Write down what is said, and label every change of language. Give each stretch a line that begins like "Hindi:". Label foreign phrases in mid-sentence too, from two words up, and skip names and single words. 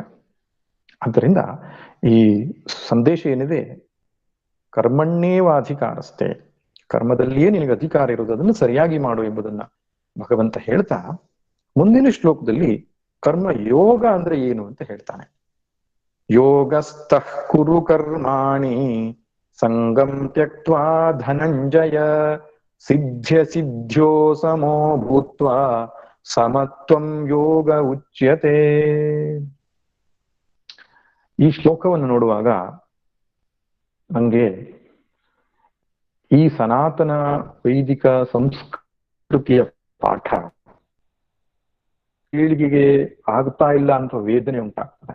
Kannada: ಆದ್ದರಿಂದ ಈ ಸಂದೇಶ ಏನಿದೆ, ಕರ್ಮಣ್ಣೇವಾಧಿಕಾರಸ್ಥೆ, ಕರ್ಮದಲ್ಲಿಯೇ ನಿನಗೆ ಅಧಿಕಾರ ಇರೋದು, ಅದನ್ನು ಸರಿಯಾಗಿ ಮಾಡು ಎಂಬುದನ್ನ ಭಗವಂತ ಹೇಳ್ತಾ ಮುಂದಿನ ಶ್ಲೋಕದಲ್ಲಿ ಕರ್ಮ ಯೋಗ ಅಂದ್ರೆ ಏನು ಅಂತ ಹೇಳ್ತಾನೆ.
Sanskrit: ಯೋಗಸ್ಥಃ ಕುರು ಕರ್ಮಾಣಿ ಸಂಗಂ ತ್ಯಕ್ತ್ವಾ ಧನಂಜಯ ಸಿದ್ಧ್ಯ ಸಿದ್ಧ್ಯೋ ಸಮೋ ಭೂತ್ವಾ ಸಮತ್ವಂ ಯೋಗ ಉಚ್ಯತೆ.
Kannada: ಈ ಶ್ಲೋಕವನ್ನು ನೋಡುವಾಗ ನಂಗೆ ಈ ಸನಾತನ ವೈದಿಕ ಸಂಸ್ಕೃತಿಯ ಪಾಠ ಪೀಳಿಗೆಗೆ ಆಗ್ತಾ ಇಲ್ಲ ಅಂತ ವೇದನೆ ಉಂಟಾಗ್ತದೆ.